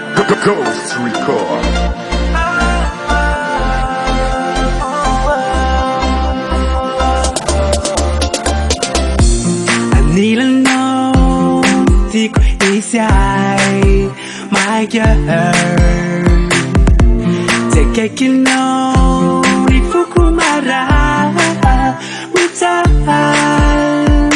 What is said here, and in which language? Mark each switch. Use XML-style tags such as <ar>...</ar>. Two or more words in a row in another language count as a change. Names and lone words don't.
<mg>Ghost Record. anilanao tiako izay</mg> <en>my girl</en> <mg>Tsy akaikinao ny foko maraha mitaly</mg>